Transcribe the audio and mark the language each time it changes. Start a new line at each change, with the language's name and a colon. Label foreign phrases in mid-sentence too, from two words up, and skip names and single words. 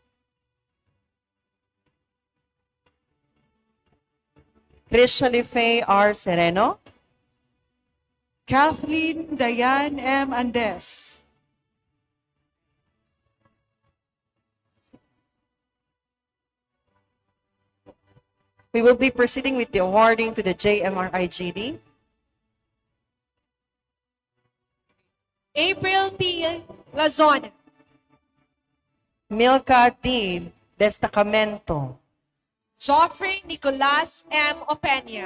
English: Christian Faye R. Sereno. Kathleen Diane M. Andes. We will be proceeding with the awarding to the JMRI-GD. April P. Lazona. Milka D. Destacamento. Joffrey Nicolas M. Opeña.